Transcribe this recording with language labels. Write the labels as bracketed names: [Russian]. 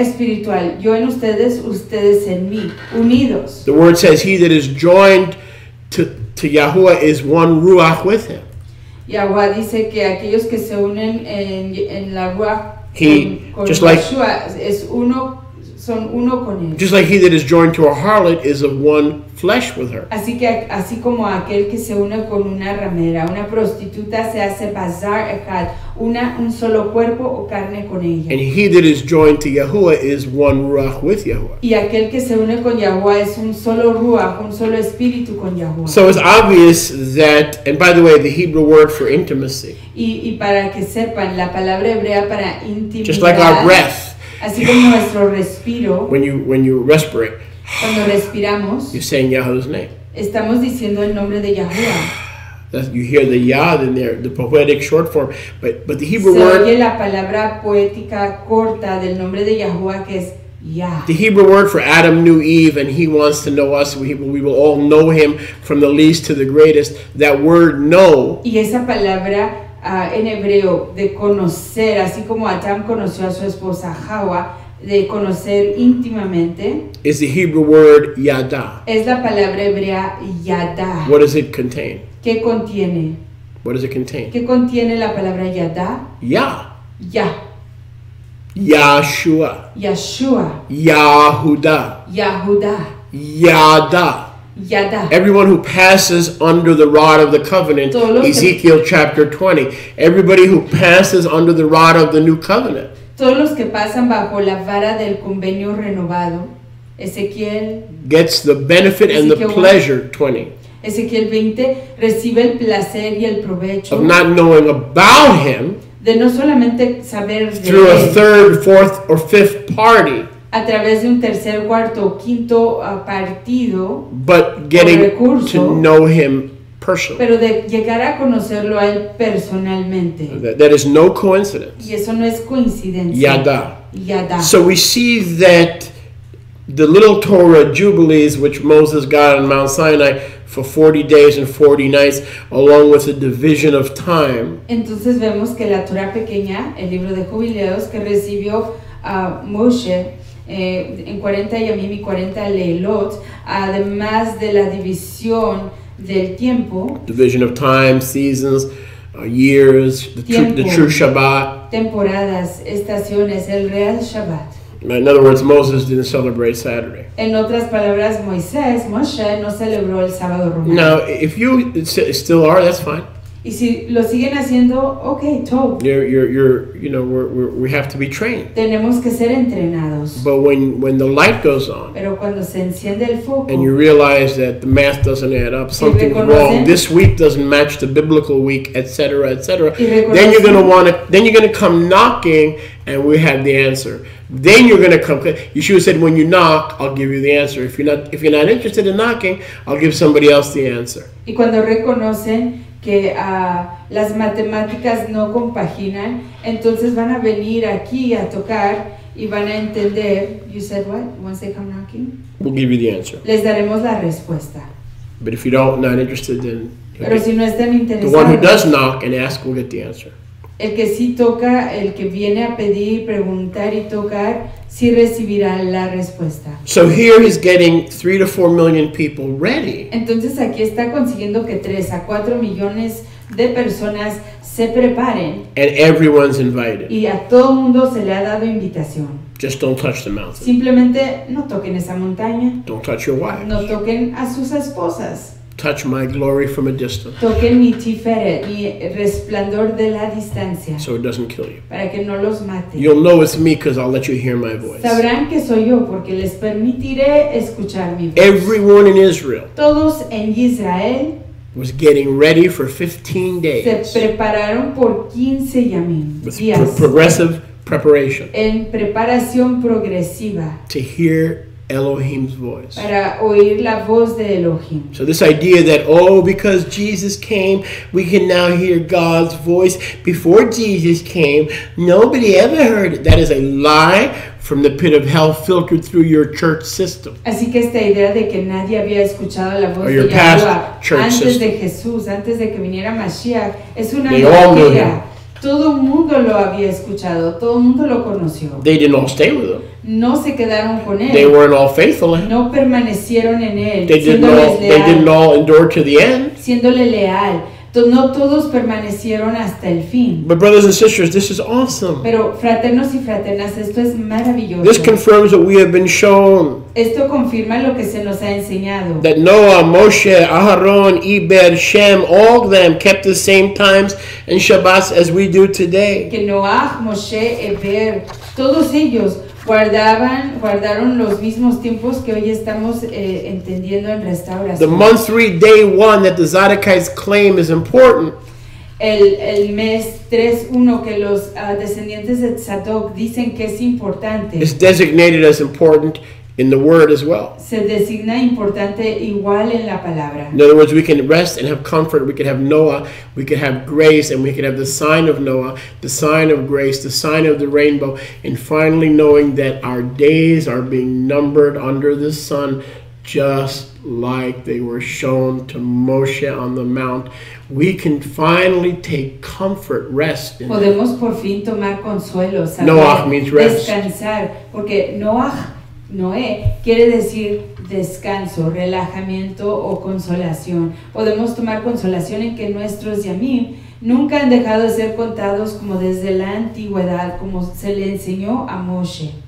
[Spanish] Espiritual. Yo en ustedes, ustedes en mí, unidos. [English] The word says, "He that is joined to Yahuwah is one ruach with him." [Spanish] Yahweh dice que aquellos que se unen en la ruach con [English] just [Spanish] Yeshua es uno son uno con él. [English] Just like he that is joined to a harlot is of one flesh with her. [Spanish] Así como aquel que se une con una ramera, una prostituta se hace bazar echad, un solo cuerpo o carne con ella. [English] And he that is joined to Yahuwah is one ruach with Yahuwah. [Spanish] Y aquel que se une con Yahuwah es un solo ruach, un solo espíritu con Yahuwah. [English] So it's obvious that, and by the way, the Hebrew word for intimacy. [Spanish] Y para que sepan, la palabra hebrea para intimidad. [English] Just like our breath. [Spanish] Así como nuestro respiro. [English] When you respirate. [Spanish] Cuando respiramos, [English] you're saying Yahweh's name. [Spanish] Estamos diciendo el nombre de Yahuwah. [English] You hear the Yah in there, the poetic short form, but the Hebrew [Spanish] Se [English] word. [Spanish] oye la palabra poética corta del nombre de Yahuwah que es Yah. [English] The Hebrew word for Adam knew Eve, and he wants to know us. We will all know him from the least to the greatest. That word know. [Spanish] Y esa palabra en hebreo de conocer, así como Adán conoció a su esposa Hawa, de conocer íntimamente, [English] is the Hebrew word yada. [Spanish] Es la palabra hebrea yada. [English] What does it contain? [Spanish] ¿Qué contiene? [English] What does it contain? [Spanish] ¿Qué contiene la palabra yada? Yah. Yah. Yahshua. Yeshua. Yahudah. Yahudah. Yada. Yada. [English] Everyone who passes under the rod of the covenant, Ezekiel chapter 20. Everybody who passes under the rod of the new covenant. [Spanish] Todos los que pasan bajo la vara del convenio renovado, Ezequiel [English] gets the benefit and the pleasure, 20. [Spanish] Ezequiel 20 recibe el placer y el provecho [English] of not knowing about him [Spanish] de no solamente saber de [English] through a [Spanish] él, [English] third, fourth, or fifth party, [Spanish] a través de un tercer, cuarto o quinto partido, [English] but getting [Spanish] recurso, [English] to know him personally. [Spanish] Pero de llegar a conocerlo a él personalmente. [English] That is no coincidence. [Spanish] Y eso no es coincidencia. Yada. Yada. [English] So we see that the little Torah jubilees, which Moses got on Mount Sinai for 40 days and 40 nights, along with the division of time. [Spanish] Entonces vemos que la Torah pequeña, el libro de jubileos que recibió a Moshe en 40 yamim y 40 leilot, además de la división del tiempo, [English] division of time, seasons, years, the true Shabbat, [Spanish] temporadas, estaciones, el real Shabbat. [English] In other words, Moses didn't celebrate Saturday. [Spanish] En otras palabras, Moshe no celebró el sábado romano. [English] Now, if you still are, that's fine. [Spanish] Y si lo siguen haciendo, okay, todo. [English] We have to be trained. [Spanish] Tenemos que ser entrenados. [English] But when the light goes on, [Spanish] pero cuando se enciende el foco, [English] and you realize that the math doesn't add up, something's wrong, this week doesn't match the biblical week, etc., etc., then you're going to come knocking, and we have the answer. Then you're going to come. Yeshua said, when you knock, I'll give you the answer. If you're not interested in knocking, I'll give somebody else the answer. [Spanish] Y cuando reconocen que las matemáticas no compaginan, entonces van a venir aquí a tocar y van a entender. [English] You said what? Once they come knocking? We'll give you the answer. [Spanish] Les daremos la respuesta. [English] But if you're not interested, then [Spanish] pero si no están interesados, [English] the one who does knock and ask will get the answer. [Spanish] El que sí toca, el que viene a pedir, preguntar y tocar, sí recibirá la respuesta. [English] So here he's getting 3 to 4 million people ready. [Spanish] Entonces aquí está consiguiendo que 3 a 4 millones de personas se preparen. [English] And everyone's invited. [Spanish] Y a todo mundo se le ha dado invitación. [English] Just don't touch the mountain. [Spanish] Simplemente no toquen esa montaña. [English] Don't touch your wives. [Spanish] No toquen a sus esposas. [English] Touch my glory from a distance. [Spanish] Toquen mi tiferet, mi resplandor de la distancia. [English] So it doesn't kill you. [Spanish] Para que no los mate. [English] You'll know it's me because I'll let you hear my voice. [Spanish] Sabrán que soy yo porque les permitiré escuchar mi voz. [English] Everyone in Israel. [Spanish] Todos en Israel [English] was getting ready for 15 days. [Spanish] Se prepararon por 15 yamim. [English] With progressive preparation. [Spanish] En preparación progresiva. [English] To hear Elohim's voice. [Spanish] Para oír la voz de Elohim. [English] So this idea that, because Jesus came, we can now hear God's voice. Before Jesus came, nobody ever heard it. That is a lie from the pit of hell filtered through your church system. [Spanish] Así que esta idea de que nadie había escuchado la voz de Yahuwah antes de Jesús, antes de que viniera Mashiach, es una mentira. Todo el mundo lo había escuchado, todo el mundo lo conoció. [English] They didn't all stay with him. [Spanish] No se quedaron con él. [English] They weren't all faithful. [Spanish] No permanecieron en él. [English] They didn't all endure to the end. [Spanish] Siéndole leal. no todos permanecieron hasta el fin. [English] But brothers and sisters, this is awesome. [Spanish] Pero fraternos y fraternas, esto es maravilloso. [English] This confirms what we have been shown. [Spanish] Esto confirma lo que se nos ha enseñado. [English] That Noah, Moshe, Aharon, Eber, Shem, all of them kept the same times and Shabbats as we do today. [Spanish] Que Noah, Moshe, Eber, todos ellos guardaron los mismos tiempos que hoy estamos entendiendo en restauración. [English] The month 3, day 1 that the Zadokites claim is important. [Spanish] El mes 3:1 que los descendientes de Tzadok dicen que es importante. [English] It's designated as important in the word as well. [Spanish] Se designa importante igual en la palabra. [English] In other words, we can rest and have comfort. We can have Noah, we can have grace, and we can have the sign of Noah, the sign of grace, the sign of the rainbow, and finally knowing that our days are being numbered under the sun just like they were shown to Moshe on the mount. We can finally take comfort, rest. [Spanish] Podemos por fin tomar consuelo, saber, Noah means rest. Descansar, porque Noé quiere decir descanso, relajamiento o consolación. Podemos tomar consolación en que nuestros yamim nunca han dejado de ser contados como desde la antigüedad, como se le enseñó a Moshe.